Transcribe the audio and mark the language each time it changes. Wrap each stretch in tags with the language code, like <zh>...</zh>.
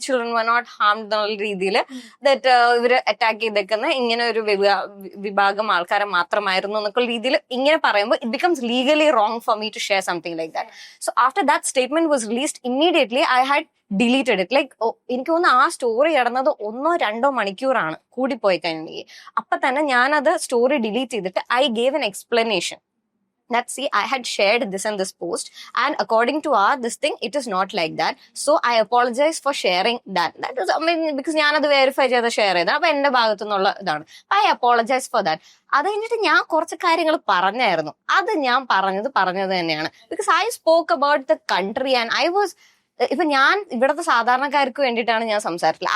<en>children were not harmed</en> <ml>എന്നുള്ള രീതിയിൽ that ഇവര് അറ്റാക്ക് ചെയ്തേക്കുന്ന ഇങ്ങനെ ഒരു വിഭാഗം ആൾക്കാരെ മാത്രമായിരുന്നു എന്നൊക്കെ രീതിയിൽ ഇങ്ങനെ പറയുമ്പോൾ</ml> <en>It becomes legally wrong for me to share something like that. So after that statement was released immediately I had deleted it.</en> <ml>Like എനിക്ക് തോന്നുന്നു ആ സ്റ്റോറി കിടന്നത് 1-2 മണിക്കൂറാണ് കൂടിപ്പോയി കഴിഞ്ഞെങ്കിൽ. അപ്പൊ തന്നെ ഞാനത് സ്റ്റോറി ഡിലീറ്റ് ചെയ്തിട്ട്</ml> <en>I gave an explanation that see I had shared this and this post and according to this thing it is not like that, so I apologize for sharing that. That is, I mean, because</en> <ml>ഞാനത് verify ചെയ്ത് share ചെയ്ത അപ്പൊ എന്റെ ഭാഗത്തു നിന്നുള്ള ഇതാണ്.</ml> <en>I apologize for that.</en> <ml>അത് കഴിഞ്ഞിട്ട് ഞാൻ കുറച്ച് കാര്യങ്ങൾ പറഞ്ഞായിരുന്നു. അത് ഞാൻ പറഞ്ഞത് തന്നെയാണ്. Because</ml> <en>I spoke about the country and I was</en> <ml>ഇപ്പൊ ഞാൻ ഇവിടുത്തെ സാധാരണക്കാർക്ക് വേണ്ടിയിട്ടാണ് ഞാൻ സംസാരിച്ചത്.</ml>